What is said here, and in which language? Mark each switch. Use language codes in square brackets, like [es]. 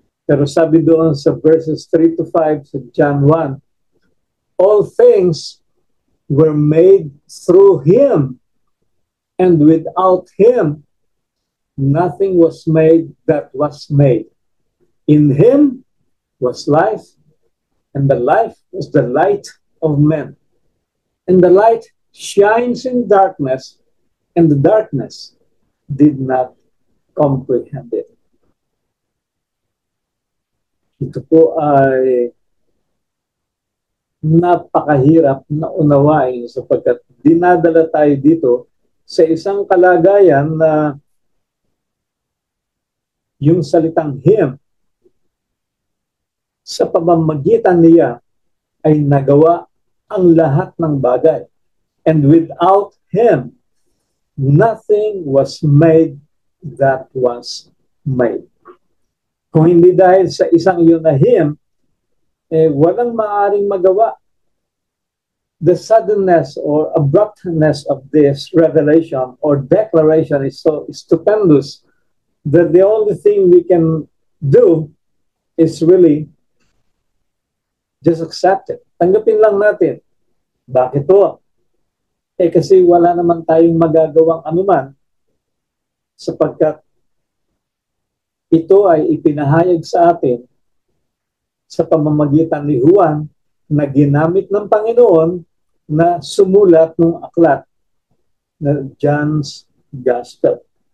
[tl] Pero sabi doon sa verses 3 to 5 sa John 1, [en] all things were made through Him, and without Him, nothing was made that was made. In Him was life, and the life was the light of men. And the light shines in darkness, and the darkness did not comprehend it. [tl] Ito po ay napakahirap na unawain sapagkat dinadala tayo dito sa isang kalagayan na yung salitang Him sa pamamagitan niya ay nagawa ang lahat ng bagay. [en] And without Him, nothing was made that was made. [tl] Kung hindi dahil sa isang yun na Him, walang maaaring magawa. [en] The suddenness or abruptness of this revelation or declaration is so stupendous that the only thing we can do is really just accept it. [tl] Tanggapin lang natin. Bakit to? Kasi wala naman tayong magagawang anuman sapagkat ito ay ipinahayag sa atin sa pamamagitan ni Juan na ginamit ng Panginoon na sumulat ng aklat na John's Gospel.